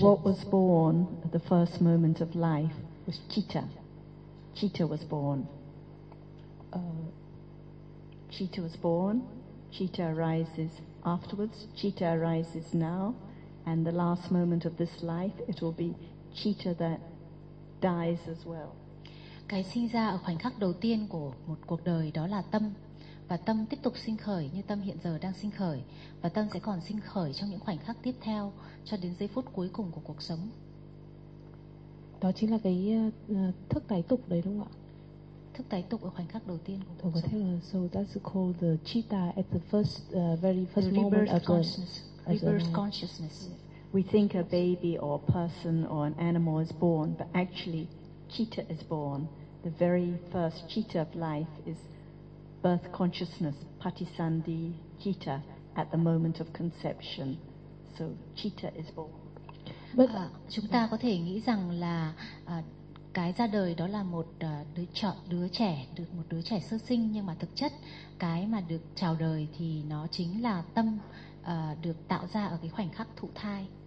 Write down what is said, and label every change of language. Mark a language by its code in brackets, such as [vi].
[en] So what was born at the first moment of life was Citta. Citta was born. Citta was born. Citta arises afterwards. Citta arises now. And the last moment of this life, it will be Citta that dies as well. [vi] Cái sinh ra ở khoảnh khắc đầu tiên của một cuộc đời đó là tâm. Và tâm tiếp tục sinh khởi như tâm hiện giờ đang sinh khởi. Và tâm sẽ còn sinh khởi trong những khoảnh khắc tiếp theo cho đến giây phút cuối cùng của cuộc sống. Đó chính là cái thức tái tục đấy đúng không ạ? Thức tái tục ở khoảnh khắc đầu tiên của cuộc sống. [en] So that's called the citta at the first, very first the moment of consciousness. Rebirth consciousness. We think a baby or a person or an animal is born, but actually citta is born. The very first citta of life is birth consciousness, patisandhi citta, at the moment of conception. So citta is born. But [vi] chúng ta có thể nghĩ rằng là cái ra đời đó là một đứa trẻ, được một đứa trẻ sơ sinh, nhưng mà thực chất cái mà được chào đời thì nó chính là tâm được tạo ra ở cái khoảnh khắc thụ thai.